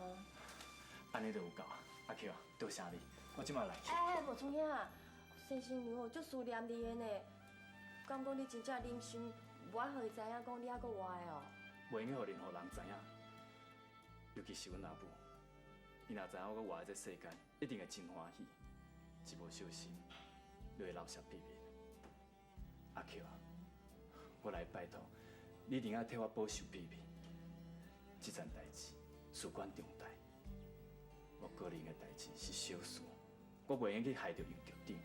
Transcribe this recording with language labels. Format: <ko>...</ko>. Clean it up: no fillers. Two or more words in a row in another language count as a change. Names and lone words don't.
<nan>安尼就有够啊！阿 Q 啊，多谢你，我即马来去。哎，无创啥，陈新娘哦，足思念你的呢。敢讲你真正忍心，无爱互伊知影讲你还阁活的哦？袂用互任何人知影，尤其是阮阿母。伊若知影我阁活在这世间，一定会真欢喜，一无小心就会漏失秘密。阿 Q 啊，我来拜托，你一定要替我保守秘密。这件代志事关重大，我个人的代志是小事，我袂用去害着杨局长。</nan>